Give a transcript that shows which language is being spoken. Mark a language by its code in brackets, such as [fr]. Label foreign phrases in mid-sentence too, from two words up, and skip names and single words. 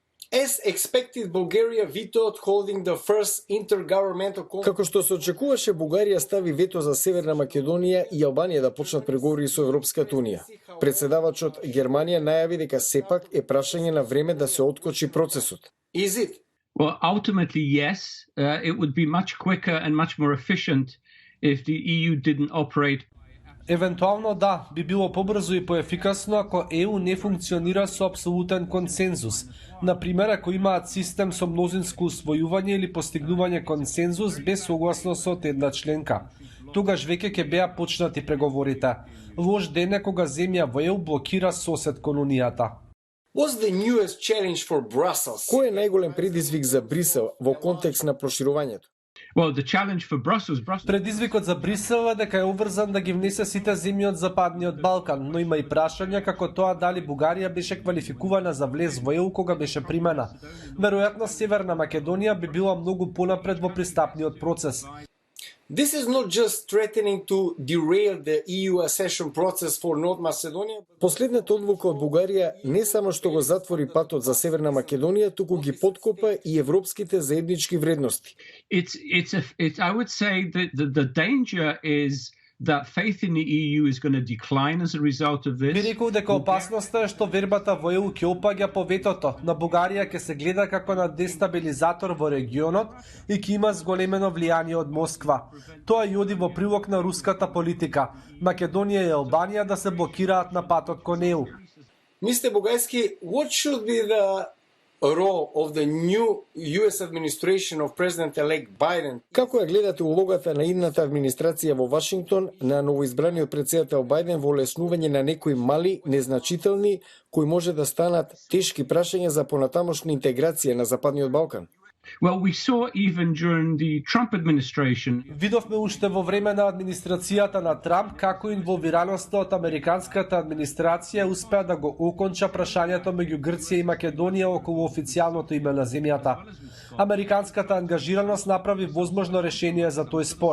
[en] As expected, Bulgaria vetoed holding the first intergovernmental conference. [mk] Како што се очекуваше, Бугарија стави вето за Северна Македонија и Албанија да почнат преговори со Европската унија. Председавачот Германија најави дека сепак е прашање на време да се откочи процесот. [en] Is it? Well, ultimately, yes. It would be much quicker and much more efficient if the EU didn't operate. [mk] Евентуално да, би било побрзо и поефикасно ако ЕУ не функционира со апсолутен консензус. Например, ако имаат систем со мнозинско усвојување или постигнување консензус без согласност од една членка. Тогаш веќе ќе беа почнати преговорите. Лош ден е кога земја во ЕУ блокира сосед кон унијата. [en] What's the newest challenge for Brussels? [mk] Кој е најголем предизвик за Брисел во контекст на проширувањето? [en] Well, the challenge for Brussels... [mk] Предизвикот за Брисел е дека е обврзан да ги внесе сите земји од Западниот Балкан, но има и прашања како тоа дали Бугарија беше квалификувана за влез во ЕУ кога беше примена. Веројатно Северна Македонија би била многу понапред во пристапниот процес. [en] This is not just threatening to derail the EU accession process for North Macedonia. [mk] Последната одлука од Бугарија не само што го затвори патот за Северна Македонија, туку ги поткопа и европските заеднички вредности. [en] I would say that the danger is that faith in the EU is going to decline as a result of this. [mk] Би рекол дека опасноста е што вербата во ЕУ ќе опаѓа по ветото. На Бугарија ќе се гледа како на дестабилизатор во регионот и ќе има зголемено влијание од Москва. Тоа и оди во прилог на руската политика. Македонија и Албанија да се блокираат на патот кон ЕУ. Мистер Бугајски, [en] what should be the role of the new US administration of President-elect Biden? [mk] Како ја гледате улогата на идната администрација во Вашингтон на новоизбраниот председател Бајден во олеснување на некои мали, незначителни, кои може да станат тешки прашања за понатамошна интеграција на Западниот Балкан? [en] Well, we saw even during the Trump administration. [mk] Видовме уште во време на администрацијата на Трамп како инволвираноста од американската администрација успеа да го оконча прашањето меѓу Грција и Македонија околу официјалното име на земјата. Американската ангажираност направи возможно решение за тој спор.